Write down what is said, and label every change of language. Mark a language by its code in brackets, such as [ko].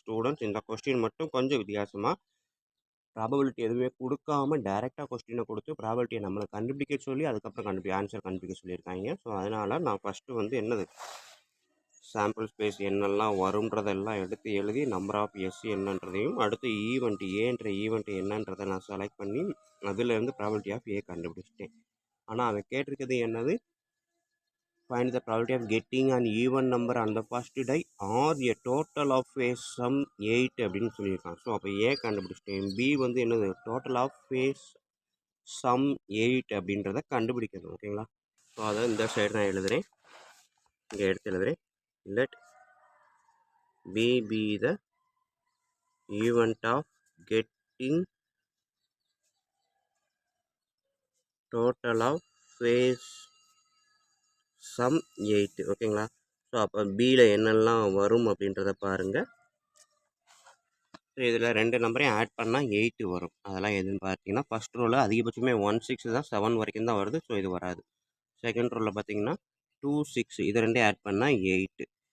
[ta] Students இந்த question மட்டும் கொஞ்சம் வித்தியாசமாக ப்ராபபிலிட்டி எதுவுமே கொடுக்காம டைரெக்டாக கொஸ்டினை கொடுத்து ப்ராபபிலிட்டியை நம்மளை கண்டுபிடிக்க சொல்லி அதுக்கப்புறம் ஆன்சர் கண்டுபிடிக்க சொல்லியிருக்காங்க. ஸோ அதனால் நான் ஃபஸ்ட்டு வந்து என்னது சாம்பிள் ஸ்பேஸ் என்னெல்லாம் வரும்ன்றதெல்லாம் எடுத்து எழுதி நம்பர் ஆஃப் எஸ் என்னன்றதையும் அடுத்து ஈவெண்ட் ஏன்ற ஈவெண்ட் என்னன்றதை நான் செலக்ட் பண்ணி அதுலேருந்து ப்ராபபிலிட்டி ஆஃப் ஏ கண்டுபிடிச்சிட்டேன். ஆனால் அவன் கேட்டிருக்கிறது என்னது, [en] find the probability of getting an even number on the first die or a total of phase sum 8 [ta] அப்படின்னு சொல்லியிருக்கான். ஸோ அப்போ ஏ கண்டுபிடிச்சிட்டேன். பி வந்து என்னது, டோட்டல் ஆஃப் phase sum 8 அப்படின்றத கண்டுபிடிக்கணும். ஓகேங்களா? ஸோ அதை இந்த சைடு நான் எழுதுகிறேன், இங்கே எடுத்து எழுதுகிறேன். [en] let b be the event of getting total of phase sum 8. [ta] ஓகேங்களா? ஸோ அப்போ பியில் என்னெல்லாம் வரும் அப்படின்றத பாருங்கள். ஸோ இதில் ரெண்டு நம்பரையும் ஆட் பண்ணால் 8 வரும். அதெல்லாம் எதுன்னு பார்த்தீங்கன்னா ஃபஸ்ட் ரோவில் அதிகபட்சமே 16 தான், 7 வரைக்கும் தான் வருது. ஸோ இது வராது. செகண்ட் ரோவில் பார்த்தீங்கன்னா 2 6, இது ரெண்டையும் ஆட் பண்ணால் 8.